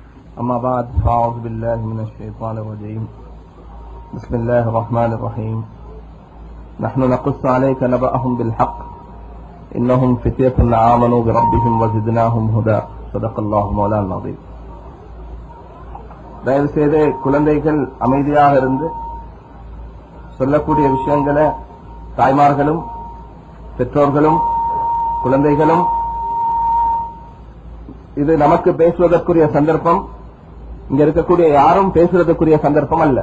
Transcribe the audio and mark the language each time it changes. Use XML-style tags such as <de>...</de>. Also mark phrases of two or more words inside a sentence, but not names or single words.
<ar>أما بعد فأعوذ بالله من الشيطان الرجيم. بسم الله الرحمن الرحيم. نحن نقص عليك نبأهم بالحق إنهم فتية آمنوا بربهم وزدناهم هدى. صدق الله مولانا العظيم.</ar> <ta>தயவு செய்து குழந்தைகள் அமைதியாக இருந்து சொல்லக்கூடிய விஷயங்களை தாய்மார்களும் பெற்றோர்களும் குழந்தைகளும், இது நமக்கு பேசுவதற்குரிய சந்தர்ப்பம், இங்க இருக்கக்கூடிய யாரும் பேசுவதற்குரிய சந்தர்ப்பம் அல்ல.</ta>